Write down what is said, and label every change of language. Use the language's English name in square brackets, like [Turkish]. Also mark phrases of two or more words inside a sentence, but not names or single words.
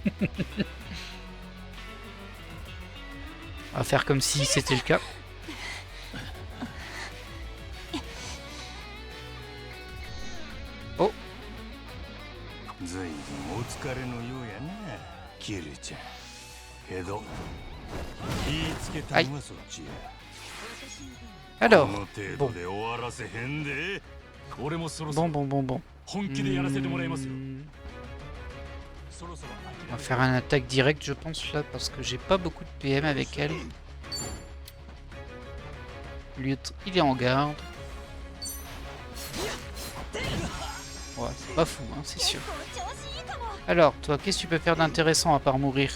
[French] On va faire comme si c'était le cas. Oh. [Japanese] 随分お疲れのようやなキルちゃんけど言いつけたのはそっちや [French] Alors, [Japanese] この程度で終わらせへんで俺もそろそ [French] bon, [Japanese] ろ [French] bon, bon, bon. [Japanese] 本気でやらせてもらいますよ [French] On va faire un attaque directe, je pense, là, parce que j'ai pas beaucoup de PM avec elle. Lui, il est en garde. Ouais, c'est pas fou, hein, c'est sûr. Alors, toi, qu'est-ce que tu peux faire d'intéressant à part mourir?